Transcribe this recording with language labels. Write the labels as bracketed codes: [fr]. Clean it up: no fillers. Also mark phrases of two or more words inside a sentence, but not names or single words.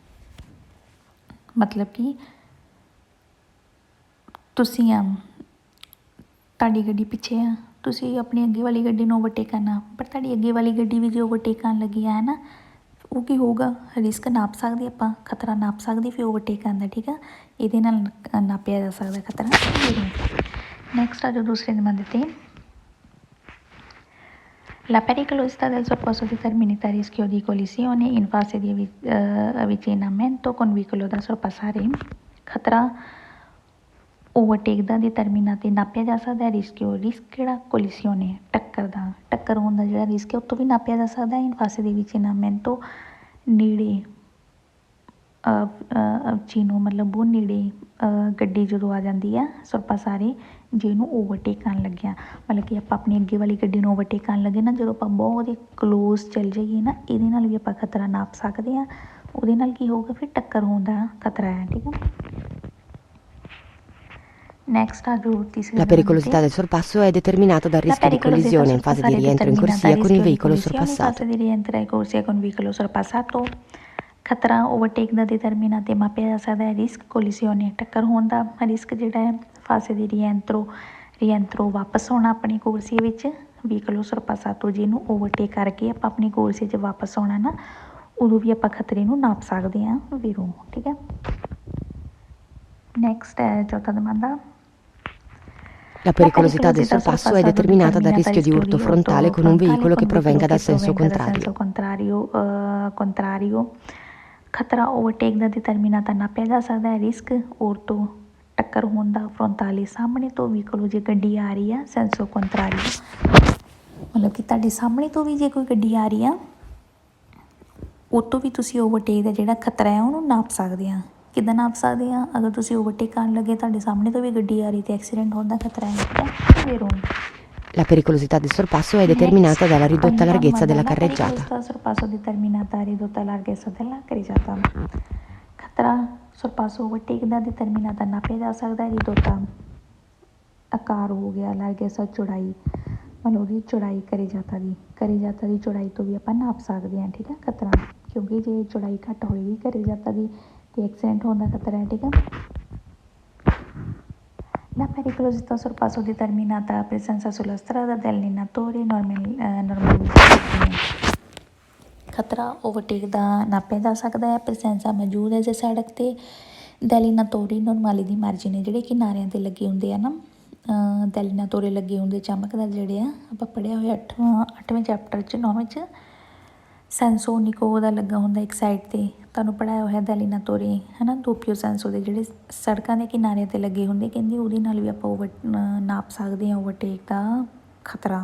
[pa] ਮਤਲਬ ਕਿ ਤੁਸੀਂ ਤੁਹਾਡੀ ਗੱਡੀ ਪਿੱਛੇ ਆ, ਤੁਸੀਂ ਆਪਣੀ ਅੱਗੇ ਵਾਲੀ ਗੱਡੀ ਨੂੰ ਓਵਰਟੇਕ ਕਰਨਾ, ਪਰ ਤੁਹਾਡੀ ਅੱਗੇ ਵਾਲੀ ਗੱਡੀ ਵੀ ਜੇ ਓਵਰਟੇਕ ਕਰਨ ਲੱਗੀ ਹੈ ਨਾ, ਉਹ ਕੀ ਹੋਊਗਾ, ਰਿਸਕ ਨਾਪ ਸਕਦੇ ਆਪਾਂ, ਖਤਰਾ ਨਾਪ ਸਕਦੇ ਫਿਰ ਓਵਰਟੇਕ ਕਰਨ ਦਾ, ਠੀਕ ਆ। ਇਹਦੇ ਨਾਲ ਨਾਪਿਆ ਜਾ ਸਕਦਾ ਖਤਰਾ। ਨੈਕਸਟ ਆ ਜੋ ਦੂਸਰੇ ਨੰਬਰ 'ਤੇ [it] La pericolosità del sorpasso determina il rischio di collisione in fase di avvicinamento con veicolo da sorpassare. [pa] ਖਤਰਾ ਓਵਰਟੇਕ ਦਾ determina 'ਤੇ ਨਾਪਿਆ ਜਾ ਸਕਦਾ ਹੈ। ਰਿਸਕ ਕਿਹੜਾ ਕੋਲੀਸੀਓਨੇ ਟੱਕਰ ਹੋਣ ਦਾ ਜਿਹੜਾ ਰਿਸਕ ਹੈ ਉਹ ਤੋਂ ਵੀ ਨਾਪਿਆ ਜਾ ਸਕਦਾ ਹੈ। [it] in fase di avvicinamento [pa] ਨੇੜੇ ਚੀਨੋ ਮਤਲਬ ਬਹੁਤ ਨੇੜੇ ਗੱਡੀ ਜਦੋਂ ਆ ਜਾਂਦੀ ਆ sorpassare ਜਿਹਨੂੰ ਓਵਰਟੇਕ ਕਰਨ ਲੱਗਿਆ, ਮਤਲਬ ਕਿ ਆਪਾਂ ਆਪਣੀ ਅੱਗੇ ਵਾਲੀ ਗੱਡੀ ਨੂੰ ਓਵਰਟੇਕ ਕਰਨ ਲੱਗੇ ਨਾ, ਜਦੋਂ ਆਪਾਂ ਬਹੁਤ ਹੀ ਕਲੋਜ਼ ਚੱਲ ਜਾਈਏ ਨਾ, ਇਹਦੇ ਨਾਲ ਵੀ ਆਪਾਂ ਖਤਰਾ ਨਾਪ ਸਕਦੇ ਹਾਂ। ਉਹਦੇ ਨਾਲ ਕੀ ਹੋਊਗਾ ਫਿਰ ਟੱਕਰ ਹੋਣ ਦਾ ਖਤਰਾ ਹੈ, ਠੀਕ ਹੈ। Next, [it] La pericolosità del sorpasso è determinata dal rischio di collisione in fase di rientro in corsia con il veicolo sorpassato. di rientro in corsia con il veicolo sorpassato. [pa] ਖਤਰਾ ਓਵਰਟੇਕ ਦਾ determina 'ਤੇ ਮਾਪਿਆ ਜਾ ਸਕਦਾ ਹੈ। ਰਿਸਕ ਕੋਲੀਸੀਓਨੇ ਟੱਕਰ ਹੋਣ ਦਾ ਰਿਸਕ ਜਿਹੜਾ ਹੈ। [it] fase di rientro [pa] ਵਾਪਸ ਆਉਣਾ ਆਪਣੀ ਕੋਰਸੀਏ ਵਿੱਚ, [it] veicolo sorpassato [pa] ਜਿਹਨੂੰ ਓਵਰਟੇਕ ਕਰਕੇ ਆਪਾਂ ਆਪਣੀ ਕੋਰਸੀਏ 'ਚ ਵਾਪਸ ਆਉਣਾ ਨਾ, ਉਦੋਂ ਵੀ ਆਪਾਂ ਖਤਰੇ ਨੂੰ ਨਾਪ ਸਕਦੇ ਹਾਂ ਵੀਰੋ, ਠੀਕ ਹੈ। ਨੈਕਸਟ ਹੈ ਚੌਥਾ ਦਮਾਂਦਾ। [it] La pericolosità del sorpasso è determinata dal rischio di urto frontale con un veicolo che provenga dal senso contrario. [pa] ਖਤਰਾ ਓਵਰਟੇਕ ਦਾ determinata ਨਾਪਿਆ ਜਾ ਸਕਦਾ ਹੈ। ਰਿਸਕ ਔਰਤੋ ਟੱਕਰ ਹੋਣ ਦਾ ਫਰੋਂਟਾਲੇ ਸਾਹਮਣੇ ਤੋਂ ਵਹੀਕਲ ਜੇ ਗੱਡੀ ਆ ਰਹੀ ਆ, [it] senso contrario [pa] ਮਤਲਬ ਕਿ ਤੁਹਾਡੇ ਸਾਹਮਣੇ ਤੋਂ ਵੀ ਜੇ ਕੋਈ ਗੱਡੀ ਆ ਰਹੀ ਆ, ਉਹ ਤੋਂ ਵੀ ਤੁਸੀਂ ਓਵਰਟੇਕ ਦਾ ਜਿਹੜਾ ਖਤਰਾ ਹੈ ਉਹਨੂੰ ਨਾਪ ਸਕਦੇ ਆ। ਕਿੱਦਾਂ ਨਾਪ ਸਕਦੇ ਆ, ਅਗਰ ਤੁਸੀਂ ਓਵਰਟੇਕ ਕਰਨ ਲੱਗੇ ਤੁਹਾਡੇ ਸਾਹਮਣੇ ਤੋਂ ਵੀ ਗੱਡੀ ਆ ਰਹੀ ਤੇ ਐਕਸੀਡੈਂਟ ਹੋਣ ਦਾ ਖਤਰਾ ਹੈ। [it] La pericolosità del sorpasso è determinata dalla ridotta larghezza della carreggiata. [pa] ਖਤਰਾ sorpasso ਓਵਰਟੇਕ ਦਾ determinata ਨਾਪਿਆ ਜਾ ਸਕਦਾ ਹੈ। ridotta ਆਕਾਰ ਹੋ ਗਿਆ, larghezza ਚੌੜਾਈ ਮਤਲਬ ਉਹਦੀ ਚੌੜਾਈ carreggiata ਦੀ ਚੌੜਾਈ ਤੋਂ ਵੀ ਆਪਾਂ ਨਾਪ ਸਕਦੇ ਹਾਂ, ਠੀਕ ਹੈ ਖਤਰਾ, ਕਿਉਂਕਿ ਜੇ ਚੌੜਾਈ ਘੱਟ ਹੋਏਗੀ carreggiata ਦੀ ਤੇ ਐਕਸੀਡੈਂਟ ਹੋਣ ਦਾ ਖਤਰਾ ਹੈ, ਠੀਕ ਹੈ। [it] La pericolosità sorpasso determinata da presenza sulla strada dell'allenatore normalmente [pa] ਖਤਰਾ ਓਵਰਟੇਕ ਦਾ ਨਾਪਿਆ ਜਾ ਸਕਦਾ ਹੈ। ਪ੍ਰੈਸੈਂਸਾ ਮੌਜੂਦ ਹੈ ਜੇ ਸੜਕ 'ਤੇ [it] delineatori normali [pa] ਦੀ ਮਾਰਜਿਨ ਹੈ ਜਿਹੜੇ ਕਿਨਾਰਿਆਂ 'ਤੇ ਲੱਗੇ ਹੁੰਦੇ ਆ ਨਾ, ਦੈਲੀਨਾਤੋਰੇ ਲੱਗੇ ਹੁੰਦੇ ਚਮਕਦਾਰ ਜਿਹੜੇ ਆ, ਆਪਾਂ ਪੜ੍ਹਿਆ ਹੋਇਆ 8ਵੇਂ ਚੈਪਟਰ 'ਚ 9ਵੇਂ 'ਚ [it] senso unico [pa] ਦਾ ਲੱਗਾ ਹੁੰਦਾ ਇੱਕ ਸਾਈਡ 'ਤੇ, ਤੁਹਾਨੂੰ ਪੜ੍ਹਾਇਆ ਹੋਇਆ ਦੈਲੀਨਾਤੋਰੇ ਹੈ ਨਾ, [it] doppio senso [pa] ਦੇ ਜਿਹੜੇ ਸੜਕਾਂ ਦੇ ਕਿਨਾਰਿਆਂ 'ਤੇ ਲੱਗੇ ਹੁੰਦੇ, ਕਹਿੰਦੇ ਉਹਦੇ ਨਾਲ ਵੀ ਆਪਾਂ ਨਾਪ ਸਕਦੇ ਹਾਂ ਓਵਰਟੇਕ ਦਾ ਖਤਰਾ।